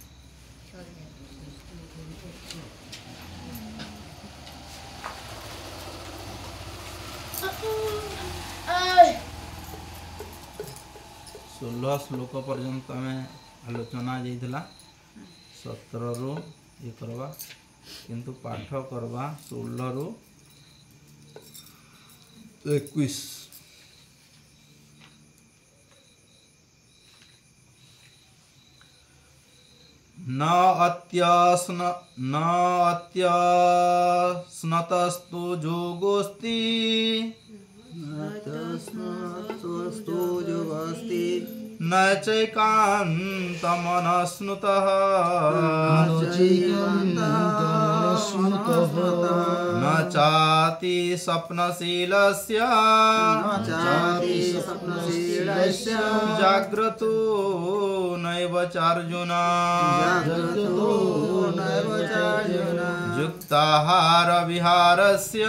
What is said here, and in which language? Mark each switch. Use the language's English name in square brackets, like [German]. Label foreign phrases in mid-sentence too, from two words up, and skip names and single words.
[Odia] ଷୋହଳ ଶ୍ଲୋକ ପର୍ଯ୍ୟନ୍ତ ଆମେ ଆଲୋଚନା ଯାଇଥିଲା 17 ରୁ ଇଏ କରବା କିନ୍ତୁ ପାଠ କରବା 16 ରୁ 21। [Sanskrit] न अत्यस्नतस्तु जोगोस्ति न चैकान्तमनस्नुतः न चाति स्वप्नशीलस्य जाग्रतो नैव चार्जुन युक्ताहार विहारस्य